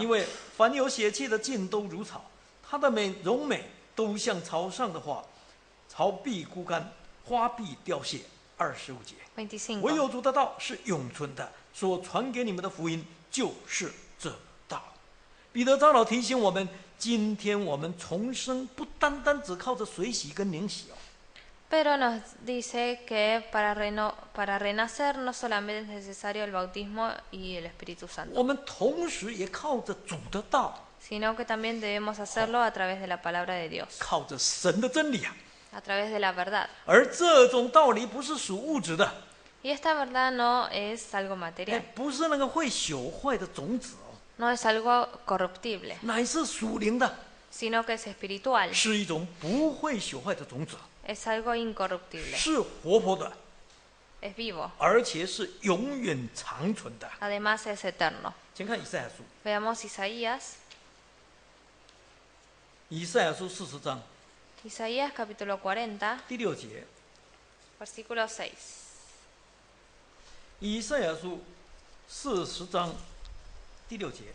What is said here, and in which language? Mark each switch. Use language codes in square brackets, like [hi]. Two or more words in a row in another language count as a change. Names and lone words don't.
[zh] 因为凡有血气的尽都如草，它的荣美都像草上的花，草必枯干，花必凋谢。25节， [es] 25. [zh] 唯有主的道是永存的，所传给你们的福音就是这道。彼得长老提醒我们，今天我们重生不单单只靠着水洗跟灵洗哦。 [es] Pero nos dice que para renacer no solamente es necesario el bautismo y el Espíritu Santo, [zh] 我们同时也靠着主的道， [es] sino que también debemos hacerlo a través de la palabra de Dios, [zh] 靠着神的真理啊。 [es] a través de la verdad. [zh] 而这种道理不是属物质的， [es] Y esta verdad no es algo material, [zh] 不是那个会朽坏的种子哦， [es] no es algo corruptible, [zh] 乃是属灵的， [es] sino que es espiritual, [zh] 是一种不会朽坏的种子， [es] es algo incorruptible, [zh] 是活泼的， [es] es vivo, [zh] 而且是永远长存的。 [es] además es eterno. [zh] 请看以赛亚书， [es] Veamos Isaías, [zh] 以赛亚书40章 [es] Isaías capítulo 40, [zh] 第6节， [es] versículo 6. [zh] 以赛亚书40章第6节，